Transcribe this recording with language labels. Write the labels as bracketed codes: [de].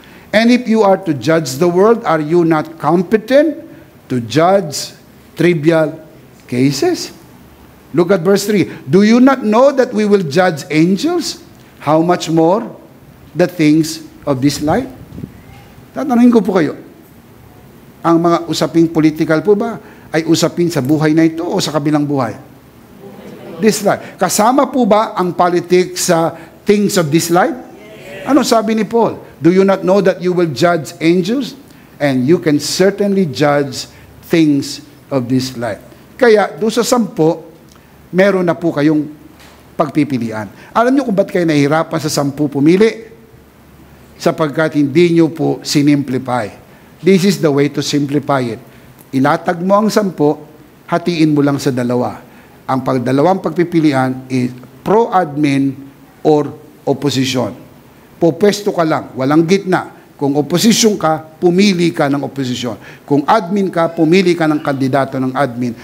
[en] And if you are to judge the world, are you not competent to judge trivial cases? Look at verse 3. Do you not know that we will judge angels? How much more the things of this life? [tl] Tatanungin ko po kayo, ang mga usaping political po ba ay usapin sa buhay na ito o sa kabilang buhay? [en] This life. [tl] Kasama po ba ang politics sa [en] things of this life? [tl] Ano sabi ni Paul? [en] Do you not know that you will judge angels? And you can certainly judge things of this life. [tl] Kaya, doon sa 10, meron na po kayong pagpipilian. Alam niyo kung ba't kayo nahihirapan sa 10 pumili? Sapagkat hindi niyo po sinimplify. [en] This is the way to simplify it. [tl] Ilatag mo ang 10, hatiin mo lang sa 2. Ang dalawang pagpipilian [en] is pro-admin or opposition. [tl] Popwesto ka lang, walang gitna. Kung opposition ka, pumili ka ng opposition. Kung admin ka, pumili ka ng kandidato ng admin.